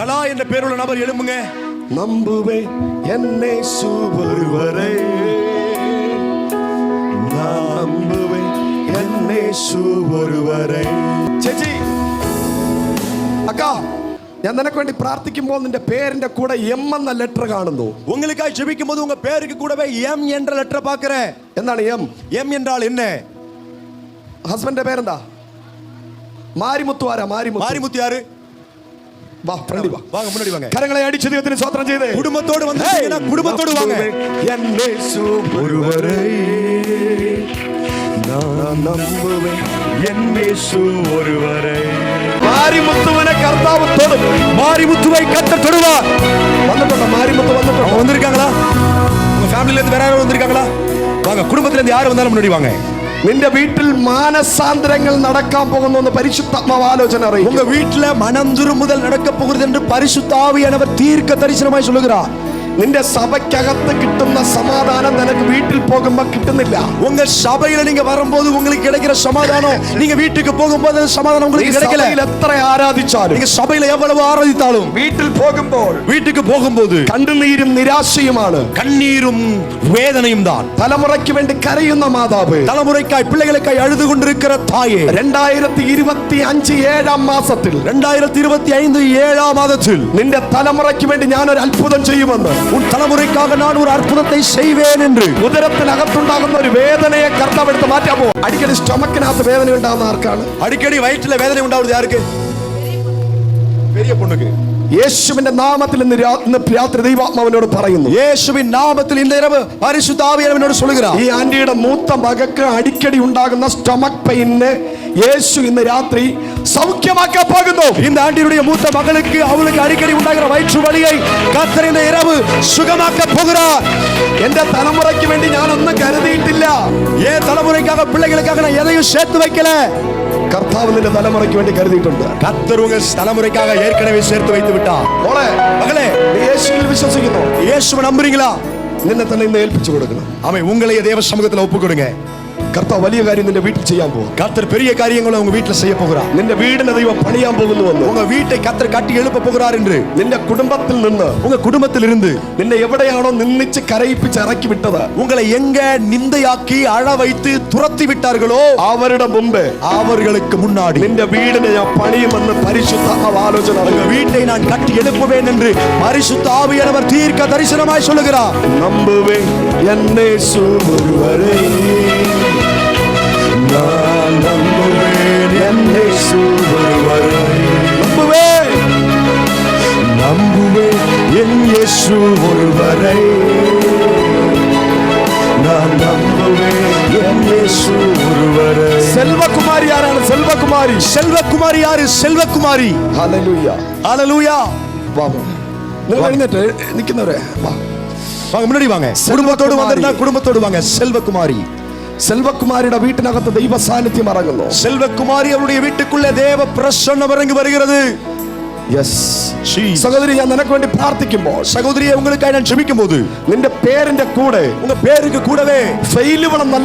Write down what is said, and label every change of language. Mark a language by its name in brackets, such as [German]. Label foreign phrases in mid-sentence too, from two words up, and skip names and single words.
[Tamil] கலா என்ற பேருள்ள நபர் எழும்புங்க. நம்புவேன் என்னேசு ஒருவரை, நம்புவேன் என்னேசு ஒருவரை. [Malayalam] ചേച്ചി, അക്കാ, ഞാൻ നിനക്ക് വേണ്ടി പ്രാർത്ഥിക്കുമ്പോൾ നിന്റെ പേരിന്റെ കൂടെ എം എന്ന ലെറ്റർ കാണുന്നു. [Tamil] உங்களுக்காக ஜெபிக்கும்போது உங்க பேருக்கு கூடவே எம் என்ற லெட்டர் பார்க்கிறேன். [Malayalam] എന്താണ് എം? [Tamil] எம் என்றால் என்ன? [Malayalam] ഹസ്ബൻഡിന്റെ പേരെന്താ? മാരിമുത്തു. ആരാ മാരിമുത്തു? [Tamil] மாரிமுத்து யாரு? [Malayalam] വാ, ഫ്രണ്ടി വാ. [Tamil] வாங்க, முன்னாடி வாங்க. [Malayalam] കരങ്ങളെ അടിച്ച് ദൈവത്തിന് സ്തോത്രം ചെയ്തേ. [Tamil] குடும்பத்தோடு வந்தீங்கன்னா குடும்பத்தோடு வாங்க. என்னேசு ஒருவரை, நான் நம்புவேன் என்னேசு ஒருவரை. [Malayalam] മാരിമുത്തുവിനെ കർത്താവ് തൊടും. [Tamil] மாரிமுத்துவை கர்த்தர் தொடுவார். [Malayalam] വന്നിട്ടുണ്ടോ? മാരിമുத்து വന്നിട്ടുണ്ടോ? [Tamil] வந்திருக்காங்களா? உங்க ஃபேமிலில இருந்து வேற யாரும் வந்திருக்காங்களா? வாங்க, குடும்பத்துல இருந்து யார் வந்தாலும் முன்னாடி வாங்க. [Malayalam] നിന്റെ വീട്ടിൽ മാനസാന്തരങ്ങൾ നടക്കാൻ പോകുന്നു എന്ന് പരിശുദ്ധാത്മാവ് ആലോചന അറിയിക്കും. [Tamil] உங்க வீட்டுல மனம் திரும்புதல் நடக்க போகிறது என்று பரிசுத்த ஆவியானவர் தீர்க்க தரிசனமாய் சொல்லுகிறார். [Malayalam] നിന്റെ സഭയ്ക്കകത്ത് കിട്ടുന്ന സമാധാനം നിനക്ക് വീട്ടിൽ പോകുമ്പോ കിട്ടുന്നില്ല. [Tamil] உங்க சபையில நீங்க வரும்போது உங்களுக்கு கிடைக்கிற சமாதானம் நீங்க வீட்டுக்கு போகும்போது சமாதானம் உங்களுக்கு கிடைக்கல. [Malayalam] എത്ര ആരാധിച്ചാലും, [Tamil] நீங்க சபையில எவ்வளவு ஆராதித்தாலும் [Malayalam] വീട്ടിൽ പോകുമ്പോൾ [Tamil] வீட்டுக்கு போகும்போது [Malayalam] കണ്ണുനീരും നിരാശയുമാണ്. [Tamil] கண்ணீரும் வேதனையும் தான். [Malayalam] തലമുറയ്ക്ക് വേണ്ടി കരയുന്ന മാതാവ്, [Tamil] தலைமுறைக்காய் பிள்ளைகளுக்காய் அழுது கொண்டிருக்கிற தாயே, [Malayalam] 2025 7 മാസത്തിൽ [Tamil] 2025 7 மாதத்தில் [Malayalam] നിന്റെ തലമുറയ്ക്ക് വേണ്ടി ഞാൻ ഒരു അത്ഭുതം ചെയ്യുമെന്ന്, [Tamil] உன் தலைமுறைக்காக நான் ஒரு அற்புதத்தை செய்வேன் என்று. [Malayalam] ഉദരത്തിനകത്തുണ്ടാകുന്ന ഒരു വേദനയെ കർത്താവ് എടുത്ത് മാറ്റാൻ പോകും. അടിക്കടി സ്റ്റൊമക്കിനകത്ത് വേദന ഉണ്ടാകുന്ന ആർക്കാണ്? [Tamil] அடிக்கடி வயிற்றுல வேதனை உண்டாவது யாருக்கு? பெரிய பொண்ணுக்கு. [Malayalam] യേശുവിന്റെ നാമത്തിൽ ഇന്ന് രാത്രി ദൈവാത്മാവിനോട് പറയുന്നു. യേശുവിൻ നാമത്തിൽ ഇന്ന് இரவு പരിശുദ്ധ ആവിയാനവനോട് சொல்லுகிறார். ഈ ആന്റിയുടെ മൂത്ത മകൾക്ക് അടിക്കടി ഉണ്ടാകുന്ന [English] stomach pain [Malayalam] യേശു ഇന്ന് രാത്രി സൗഖ്യമാക്കാൻ പോകുന്നു. [Tamil] இந்த ஆண்டியுடைய மூத்த மகளுக்கு அவளுக்கு அடிக்கடி உண்டாகிற வயிற்று வலியை கர்த்தர் இந்த இரவு சுகமாக்க போகிறார். [Malayalam] എന്റെ തലമുറയ്ക്ക് വേണ്ടി ഞാൻ ഒന്നും കരുതിയിട്ടില്ല. [Tamil] ஏன் தலைமுறைக்காக பிள்ளைகளுக்காக நான் எதையும் சேர்த்து வைக்கல. [Malayalam] കർത്താവ് നിന്റെ തലമുറയ്ക്ക് വേണ്ടി കരുതിയിട്ടുണ്ട്. [Tamil] கர்த்தர் உங்க தலைமுறைக்காக ஏற்கனவே சேர்த்து வைத்து விட்டார். [Malayalam] മോളെ, [Tamil] மகளே, [Malayalam] നീ യേശുവിൽ വിശ്വസിക്കുന്നു? [Tamil] இயேசுவை நம்புறீங்களா? [Malayalam] നിന്നെ തന്നെ ഇന്ന് ഏൽപ്പിച്ചു കൊടുക്കണം. [Tamil] ஆமென். உங்களையே தேவ சமூகத்துல ஒப்பு கொடுங்க. [Malayalam] കർത്താവ് വലിയ കാര്യം നിന്റെ വീട്ടിൽ ചെയ്യാൻ പോകും. [Tamil] கர்த்தர் பெரிய காரியங்களை உங்க வீட்டுல செய்ய போகிறார். [Malayalam] നിന്റെ വീടിനെ ദൈവം പണിയാൻ പോകുന്നുവെന്ന്, [Tamil] உங்க வீட்டை கர்த்தர் கட்டி எழுப்ப போகிறார் என்று, [Malayalam] നിന്റെ കുടുംബത്തിൽ നിന്ന്, [Tamil] உங்க குடும்பத்திலிருந்து [Malayalam] നിന്നെ എവിടെയാണോ നിന്നിച്ച് കരയിപ്പിച്ച് ഇറക്കി വിട്ടത്, [Tamil] உங்களை எங்க நிந்தையாக்கி அழ வைத்து துரத்தி விட்டார்களோ [Malayalam] അവരുടെ മുമ്പേ [Tamil] அவர்களுக்கு முன்னாடி [Malayalam] നിന്റെ വീടിനെ ഞാൻ പണിയുമെന്ന് പരിശുദ്ധ ആലോചന. [Tamil] உங்க வீட்டை நான் கட்டி எழுப்புவேன் என்று பரிசுத்த ஆவியானவர் தீர்க்க தரிசனமாய் சொல்லுகிறார். நம்புவே என்னேசு ஒருவரை, நான் நம்புவேன் என்னேசு ஒருவரை, நம்புவேன் நம்புவேன் என்னேசு ஒருவரை, நான் நம்புவேன் என்னேசு ஒருவரை. [Malayalam] സെൽവകുമാരി ആരാണ്? സെൽവകുമാരി. [Tamil] செல்வகுமாரி யாரு? செல்வகுமாரி. [Malayalam] ഹല്ലേലൂയ, [Tamil] ஹல்லேலூயா. [Malayalam] വാ, നിങ്ങൾ എഴുന്നേറ്റ് നിൽക്കുന്നവരെ വാ, [Tamil] வாங்க, முன்னாடி வாங்க. குடும்பத்தோடு வந்திருந்தா குடும்பத்தோடு வாங்க. செல்வகுமாரி. [Malayalam] സെൽവകുമാരിയുടെ വീട്ടിനകത്ത് ദൈവ സാന്നിധ്യം ഇറങ്ങുന്നു. [Tamil] செல்வகுமாரி அவருடைய வீட்டுக்குள்ள தேவ பிரசன்னம் இறங்கி வருகிறது. [Malayalam] യെസ്. സഹോദരി, ഞാൻ നിനക്ക് വേണ്ടി പ്രാർത്ഥിക്കുമ്പോൾ, [Tamil] சகோதரியே, உங்களுக்காக நான் ஜெபிக்கும்போது [Malayalam] നിന്റെ പേരിന്റെ കൂടെ, [Tamil] உங்க பேருக்கு கூடவே [Malayalam] ഫെയിലുകൾ എന്നല്ല,